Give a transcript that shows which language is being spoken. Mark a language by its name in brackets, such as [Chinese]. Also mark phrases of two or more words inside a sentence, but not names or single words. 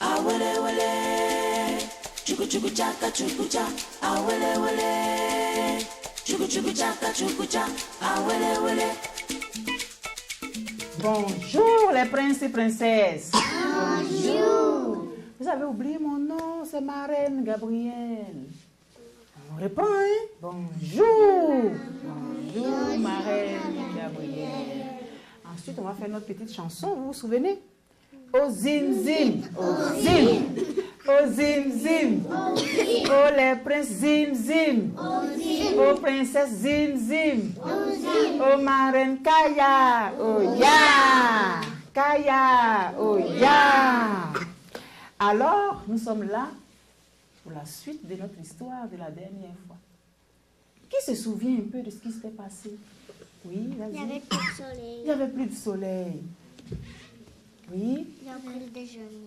[French] wele wele. Chuku chuku chaka chuku cha, ah wele wele. Chuku chuku chaka chuku cha, ah wele wele. Bonjour les princes et princesses. Bonjour. Vous avez oublié mon nom, c'est ma reine Gabrielle. On répond, hein? Bonjour. Bonjour, ma reine Gabrielle. Ensuite, on va faire notre petite chanson, vous vous souvenez? Au zim zim, au zim, au zim zim, oh les princes zim zim, aux princesses zim zim, oh ma reine Kaya, oh ya, Kaya, oh ya. Alors, nous sommes là pour la suite de notre histoire de la dernière fois. Qui se souvient un peu de ce qui s'était passé? Oui, vas-y. Il n'y avait plus de soleil. Il n'y avait plus de soleil. Oui. Il y a pris le déjeuner.